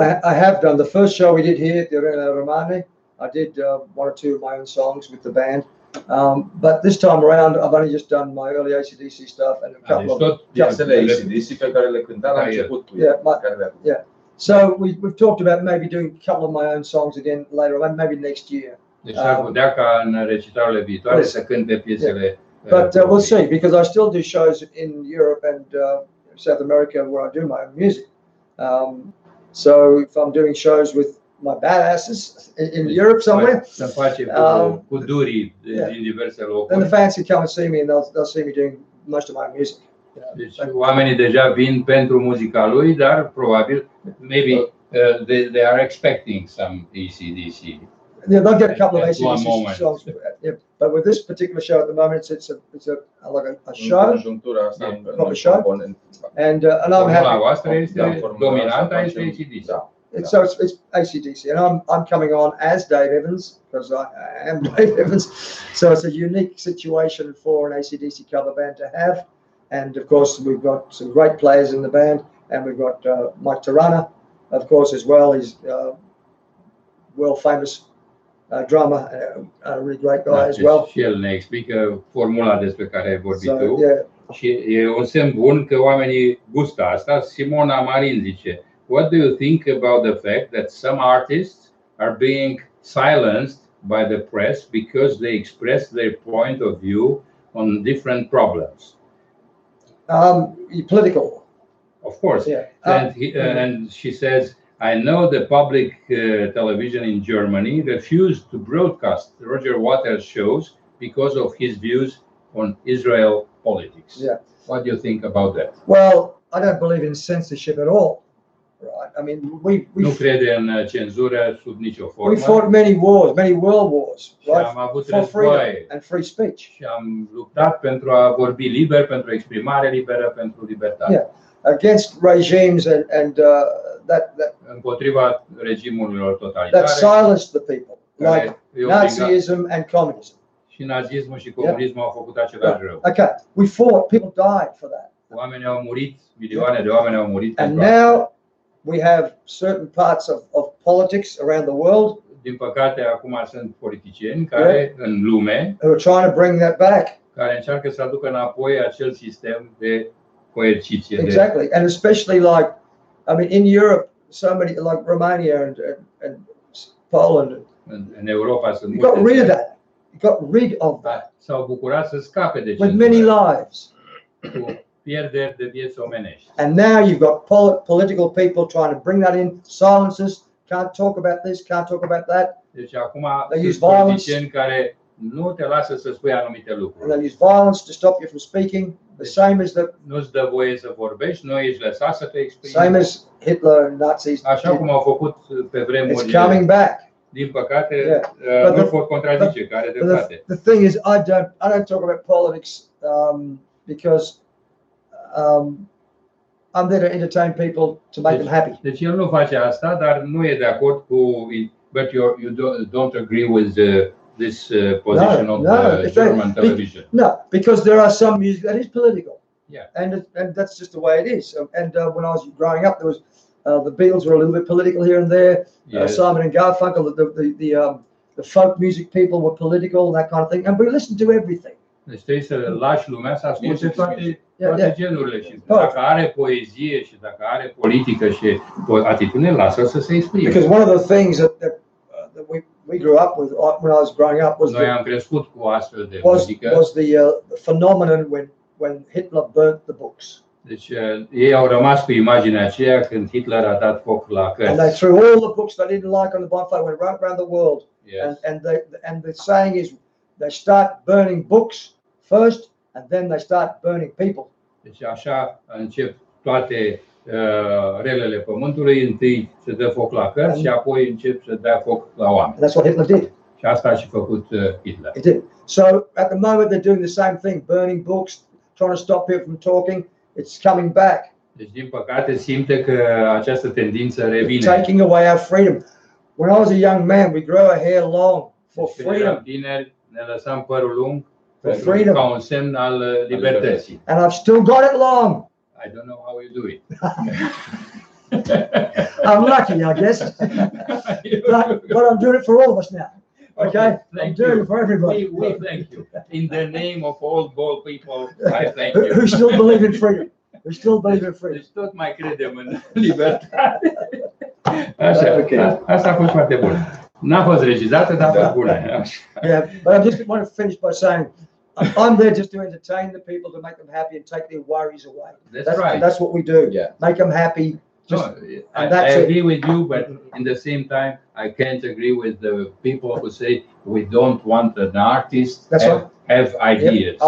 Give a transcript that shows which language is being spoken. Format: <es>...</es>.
<en>I have done the first show we did here at the Arena Romane. I did one or two of my own songs with the band. But this time around, I've only just done my early AC/DC stuff and a couple of</en> <ro>piesele AC/DC pe care le cântam la început.</ro> <en>Yeah. So we've talked about maybe doing a couple of my own songs again later on, maybe next year.</en> <ro>Deci ar putea ca în recitalurile viitoare să cânte piesele.</ro> <en>But we'll see, because I still do shows in Europe and South America where I do my own music. So if I'm doing shows with my badasses in Europe somewhere,</en> <ro>să face cu durii din diverse locuri.</ro> <en>Then the fans can come and see me and they'll see me doing most of my music.</en> <ro>Deci oamenii deja vin pentru muzica lui, dar probabil,</ro> <en>maybe they are expecting some AC/DC. Yeah, they'll get a couple of AC/DC songs. Yeah, but with this particular show at the moment, it's like a show, proper show, and I'm happy.</en> <ro>Dominanta este AC/DC.</ro> <en>So it's AC/DC, and I'm coming on as Dave Evans because I am Dave Evans. So it's a unique situation for an AC/DC cover band to have. And of course, we've got some great players in the band, and we've got Mike Tirana, of course, as well. He's world famous drummer, a really great guy as well.</en> <ro>Și el ne explică formula despre care ai vorbit tu. Și e un semn bun că oamenii gustă asta.</ro> <en>Simona Marin zice: What do you think about the fact that some artists are being silenced by the press because they express their point of view on different problems? Political. Of course. Yeah. And she says, I know the public television in Germany refused to broadcast Roger Waters' shows because of his views on Israel politics. Yeah. What do you think about that? Well, I don't believe in censorship at all. Right. I mean,</en> <ro>nu crede în cenzură sub nicio formă.</ro> <en>We fought many wars, many world wars, right?</en> <ro>Am avut</ro> <en>for freedom and free speech.</en> <ro>Și am luptat pentru a vorbi liber, pentru exprimare liberă, pentru libertate.</ro> <en>Yeah. Against regimes and that</en> <ro>împotriva regimurilor totalitare.</ro> <en>That silenced the people, like Nazism and communism.</en> <ro>Și nazismul și comunismul au făcut același rău.</ro> <en>Okay, we fought. People died for that.</en> <ro>Oamenii au murit, milioane de oameni au murit.</ro> <en>And now we have certain parts of politics around the world.</en> <ro>Din păcate, acum sunt politicieni care în lume</ro> <en>who are trying to bring that back.</en> <ro>Care încearcă să aducă înapoi acel sistem de coerciție.</ro> <en>Exactly, and especially like, I mean, in Europe, so many like Romania and Poland.</en> <ro>În Europa sunt multe.</ro> <en>Got rid of that. Got rid of that.</en> <ro>S-au bucurat să scape de</ro> <en>with many lives.</en> <ro>Cu pierderi de vieți omenești.</ro> <en>And now you've got political people trying to bring that in, silences, can't talk about this, can't talk about that.</en> <ro>Deci acum sunt politicieni care nu te lasă să spui anumite lucruri.</ro> <en>And they use violence to stop you from speaking. The same as the.</en> <ro>Nu-ți dă voie să vorbești, nu ești lăsat să te exprimi.</ro> <en>Same as Hitler and Nazis.</en> <ro>Așa cum au făcut pe vremuri.</ro> <en>It's coming back.</en> <ro>Din păcate, nu pot contrazice, care dreptate.</ro> <en>The thing is, I don't talk about politics because I'm there to entertain people to make them happy.</en> <ro>Deci el nu face asta, dar nu e de acord cu.</ro> <en>But you don't agree with this position of the German television. No, because there are some music that is political. Yeah. And that's just the way it is. And when I was growing up, there was the Beatles were a little bit political here and there. Yes. Simon and Garfunkel, the folk music people were political and that kind of thing. And we listened to everything.</en> <ro>Deci trebuie să lași lumea să asculte toate genurile și dacă are poezie și dacă are politică și atitudine, lasă să se exprime.</ro> <en>Because one of the things that we grew up with when I was growing up was</en> <ro>noi am crescut cu astfel de muzică.</ro> <en>Was the phenomenon when Hitler burnt the books.</en> <ro>Deci ei au rămas cu imaginea aceea când Hitler a dat foc la cărți.</ro> <en>And they threw all the books they didn't like on the bonfire, went right around the world. Yes. And the saying is they start burning books first and then they start burning people.</en> <ro>Deci așa încep toate relele pământului, întâi se dă foc la cărți și apoi încep să dea foc la oameni.</ro> <en>That's what Hitler did.</en> <ro>Și asta a și făcut Hitler.</ro> <en>He did. So at the moment they're doing the same thing, burning books, trying to stop people from talking. It's coming back.</en> <ro>Deci, din păcate, simte că această tendință revine.</ro> <en>Taking away our freedom. When I was a young man, we grew our hair long for freedom.</en> <ro>Tineri, ne lăsam părul lung</ro> <en>for freedom,</en> <ro>ca un semn al libertății.</ro> <en>And I've still got it long. I don't know how you do it. I'm lucky, I guess. but I'm doing it for all of us now. Okay? I'm doing it for everybody. We thank you. In the name of all bold people, I thank you. Who still believe in freedom. Who still believe in freedom.</en> <ro>Deci tot mai credem în libertate. Așa, okay. Asta a fost foarte bun. N-a fost regizată, dar a fost bună.</ro> <en>Yeah, but I just want to finish by saying, I'm there just to entertain the people, to make them happy and take their worries away. That's right. That's what we do. Yeah. Make them happy. Just, I agree with you, but in the same time, I can't agree with the people who say we don't want an artist have ideas.</en>